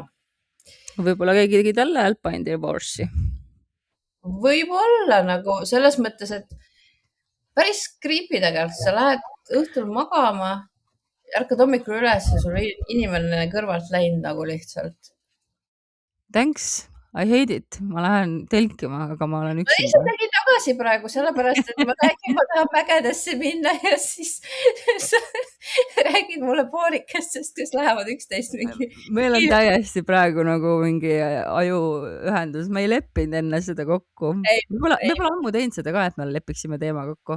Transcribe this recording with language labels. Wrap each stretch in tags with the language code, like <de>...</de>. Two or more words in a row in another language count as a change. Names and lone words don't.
<et>Võib-olla keegi tegi talle</et> <en>Alpine Divorce'i.</en> <et>Võib-olla nagu selles mõttes, et päris creepy tegelikult, sa lähed õhtul magama, ärkad hommikul üles ja sul inimene kõrvalt läinud nagu lihtsalt.</et> <en>Thanks, I hate it.</en> <et>Ma lähen telkima, aga ma olen üksinda. Ma lihtsalt tegin tagasi praegu, sellepärast, et ma räägin, ma tahan mägedesse minna ja siis sa räägid mulle poorikestest, kes lähevad üksteist mingi. Meil on täiesti praegu nagu mingi ajuühendus. Me ei leppinud enne seda kokku. Me pole ammu teinud seda ka, et me lepiksime teema kokku.</et>